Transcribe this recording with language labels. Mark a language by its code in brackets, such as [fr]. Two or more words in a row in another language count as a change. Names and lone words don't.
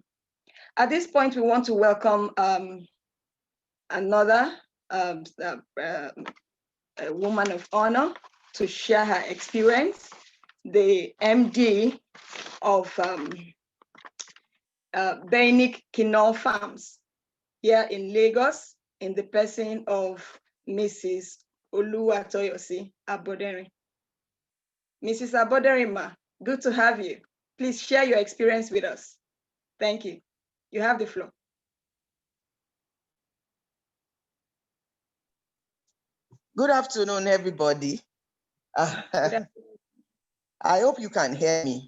[en] At this point, we want to welcome another a woman of honor to share her experience, the MD of Bainik Kinol Farms here in Lagos, in the person of Mrs. Oluwatoyosi Aboderi. Mrs. Aboderi, ma, good to have you. Please share your experience with us. Thank you. You have the floor. Good afternoon, everybody. Good afternoon. I hope you can hear me.